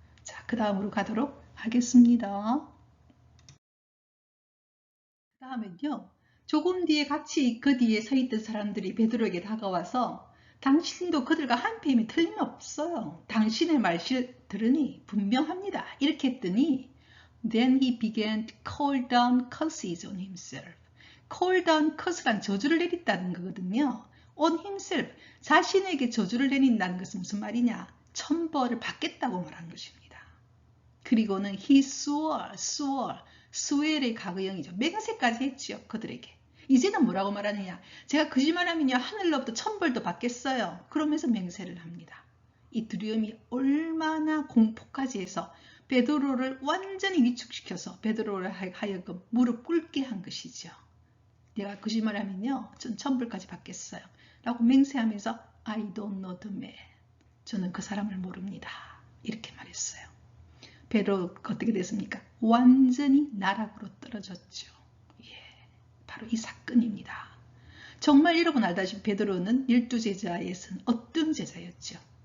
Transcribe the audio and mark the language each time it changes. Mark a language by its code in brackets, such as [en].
[ko] 자, 그 다음으로 가도록 하겠습니다. 그 다음은요. 조금 뒤에 같이 그 뒤에 서 있던 사람들이 베드로에게 다가와서 당신도 그들과 한패임이 틀림없어요. 당신의 말실 들으니 분명합니다. 이렇게 했더니 [en] Then he began to call down curses on himself. call down curse란 [ko] 저주를 내린다는 거거든요. [en] on himself, [ko] 자신에게 저주를 내린다는 것은 무슨 말이냐? 천벌을 받겠다고 말한 것입니다. 그리고는 [en] he swore, [ko] swear의 과거형이죠. 맹세까지 했지요. 그들에게. 이제는 뭐라고 말하느냐? 제가 거짓말하면요 하늘로부터 천벌도 받겠어요. 그러면서 맹세를 합니다. 이 두려움이 얼마나 공포까지 해서 베드로를 완전히 위축시켜서 베드로를 하여금 무릎 꿇게 한 것이죠. 내가 거짓말하면요 전 천벌까지 받겠어요. 라고 맹세하면서 [en] I don't know the man. [ko] 저는 그 사람을 모릅니다. 이렇게 말했어요. 베드로 어떻게 됐습니까? 완전히 나락으로 떨어졌죠. 바로 이 사건입니다. 정말 여러분 알다시피 베드로는 12제자에서는 어떤 제자였죠.